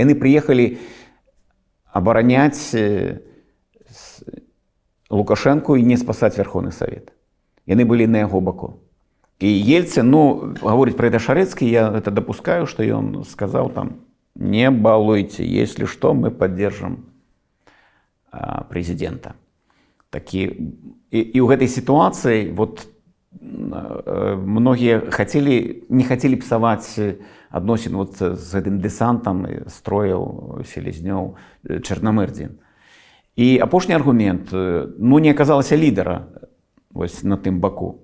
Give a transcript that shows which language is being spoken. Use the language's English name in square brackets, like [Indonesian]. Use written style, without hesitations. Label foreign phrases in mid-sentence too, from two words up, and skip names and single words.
[Belarusian] Яны прыехалі абараняць Лукашэнку і не спасаць Верховны Савет. Яны былі на яго баку. І Ельцын, ну, гаворыць пра гэта Шарэцкі, [Russian] я это допускаю, [Belarusian] што ён сказаў там: не балуйте, [Russian] если что, мы поддержим президента. [Belarusian] І ў гэтай сітуацыі вот многія не хацелі псаваць адносін вот з гэтым дэсантам строяў, селезнёў, Чарнамырдзін. І апошні аргумент, ну, не аказалася лідара вось на тым баку.